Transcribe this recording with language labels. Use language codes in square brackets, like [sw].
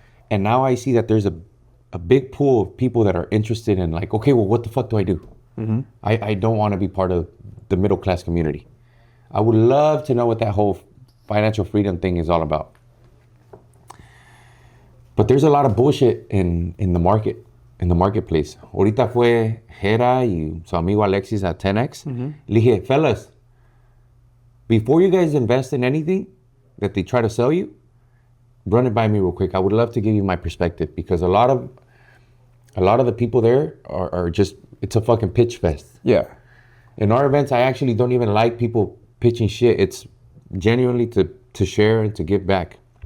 [en] And now I see that there's a big pool of people that are interested in like, okay, well, what the fuck do I do? I don't want to be part of the middle class community. I would love to know what that whole financial freedom thing is all about. But there's a lot of bullshit in the market, in the marketplace. [es] Ahorita fue Jera y su amigo Alexis at 10X. Le dije, [en] fellas, before you guys invest in anything that they try to sell you, run it by me real quick. I would love to give you my perspective, because a lot of the people there are just, it's a fucking pitch fest. Yeah. In our events, I actually don't even like people pitching shit. It's genuinely to share and to give back.